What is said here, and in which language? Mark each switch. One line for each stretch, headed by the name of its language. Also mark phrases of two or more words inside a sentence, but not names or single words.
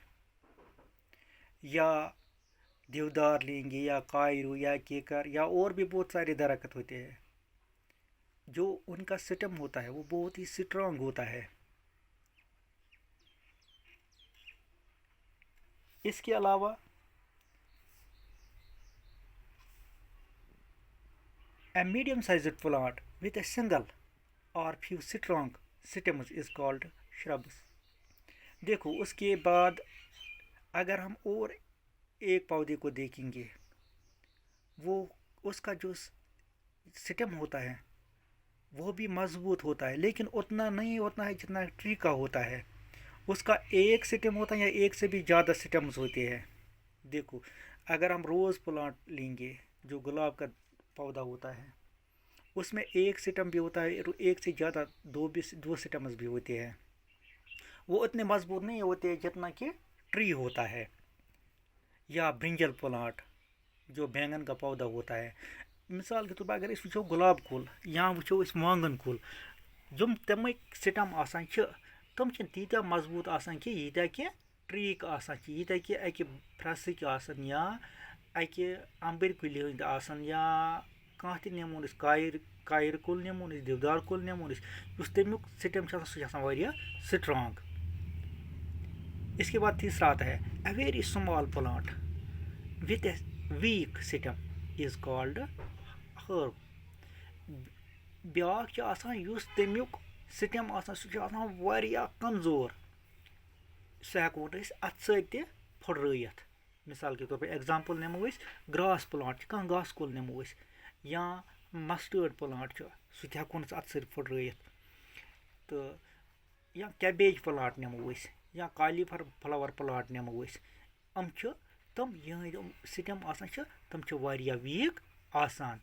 Urdu: یا دیودار لیں گے، یا کائرو، یا کیکر، یا اور بھی بہت سارے درخت ہوتے ہیں، جو ان کا سٹم ہوتا ہے وہ بہت ہی سٹرانگ ہوتا ہے۔ اس کے علاوہ
English: a medium sized plant with a single or few strong stems is called shrubs۔
Urdu: دیکھو اس کے بعد اگر ہم اور ایک پودے کو دیکھیں گے، وہ اس کا جو سٹم ہوتا ہے وہ بھی مضبوط ہوتا ہے، لیکن اتنا نہیں ہوتا ہے جتنا ٹری کا ہوتا ہے۔ اس کا ایک سٹم ہوتا ہے یا ایک سے بھی زیادہ سٹمز ہوتے ہیں۔ دیکھو اگر ہم
English: rose plant
Urdu: لیں گے، جو گلاب کا پودا ہوتا ہے، اس میں ایک سٹم بھی ہوتا ہے، ایک سے زیادہ دو سٹمز بھی ہوتے ہیں۔ وہ اتنے مضبوط نہیں ہوتے جتنا کہ ٹری ہوتا ہے۔ یا
English: brinjal plant,
Urdu: جو بینگن کا پودا ہوتا ہے۔
Kashmiri: مثال کے طور پر اگر أسۍ وٕچھو گلاب کُل یا وٕچھو أسۍ وانگن کُل، یِم تِمٕکۍ سٹم آسان چھِ، تِم چھِنہٕ تیٖتیٛاہ مضبوط آسان کینٛہہ ییٖتیٛاہ کہ ٹریٖک آسان چھِ، ییٖتیٛاہ کہ اکہِ پھرٛٮ۪سٕکۍ آسان، یا اکہِ اَمبٕرۍ کُلہِ ہٕنٛدۍ آسان، یا کانٛہہ تہِ نِمون أسۍ کایرٕ کُل نِمون أسۍ، دیودار کُل نِمون أسۍ، یُس تمیُک سٹم چھُ آسان سُہ چھُ آسان واریاہ سٹرانگ۔
Urdu: اس کے بعد تیسرا آتا ہے
English: a very small plant with a weak stem is called herb۔
Kashmiri: بیٛاکھ چھُ آسان یُس تمیُک سٹم آسان سُہ چھُ آسان واریاہ کمزور، سُہ ہٮ۪کون أسۍ اَتھٕ سۭتۍ تہِ پھٕٹرٲیِتھ۔
Urdu: مثال کے طور پر
Kashmiri: ایگزامپل نِمو أسۍ
English: grass plant
Kashmiri: چھِ، کانٛہہ گاسہٕ کُل نِمو أسۍ، یا
English: mustard plant
Kashmiri: چھُ، سُہ تہِ ہٮ۪کون أسۍ اَتھٕ سۭتۍ پھٕٹرٲیِتھ۔ تہٕ یا
English: cabbage plant
Kashmiri: نِمو أسۍ، یا
English: cauliflower plant
Kashmiri: نِمو أسۍ، یِم چھِ تِم یِہٕنٛدۍ یِم سٹم آسان چھِ تِم چھِ واریاہ ویٖک آسان۔